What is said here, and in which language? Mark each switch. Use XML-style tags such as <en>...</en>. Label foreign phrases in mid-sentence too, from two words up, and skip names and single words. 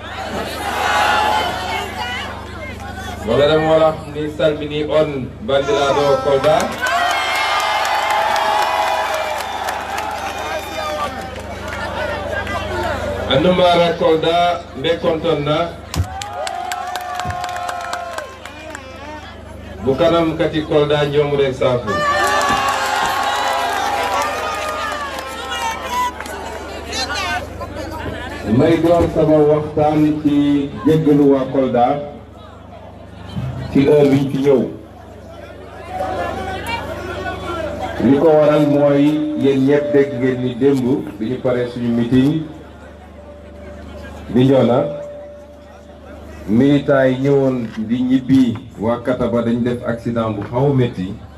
<ff>Madame wala ni salmini on bandiraɗo Kolda. Annumara Kolda mbe kontonna. Bukanam kati Kolda ñomre safu.</ff> <wo>may doon sama waxtaan ci jéggalu waa Kolda ci heure biñ fi ñëw li ko waral mooy yéen ñëpp dégg ngeen ni démb bi ñu paree suñu meeting bi Bignona militants yi ñëwoon di ñibbi waa Kataba dañ def accident bu xaw a métti</wo>